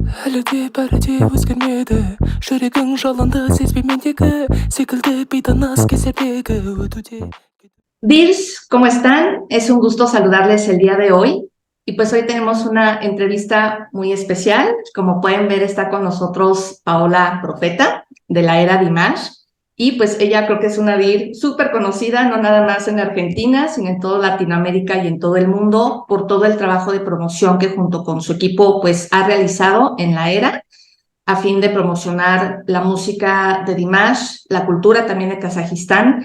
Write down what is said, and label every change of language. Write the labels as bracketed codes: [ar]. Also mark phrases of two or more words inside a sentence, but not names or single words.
[kk] әлі бәрі өзгермеді жүрегің жалынды сезбей мендегі секілді бейтаныс кезердегі өтуде. [es] Dirs, ¿cómo están? Es un gusto saludarles el día de hoy. Y pues hoy tenemos una entrevista muy especial. Como pueden ver, está con nosotros Paola Profeta, de la era Dimash. Y pues ella creo que es una dir súper conocida, no nada más en Argentina, sino en toda Latinoamérica y en todo el mundo, por todo el trabajo de promoción que junto con su equipo pues ha realizado en la era, a fin de promocionar la música de Dimash, la cultura también de Kazajistán.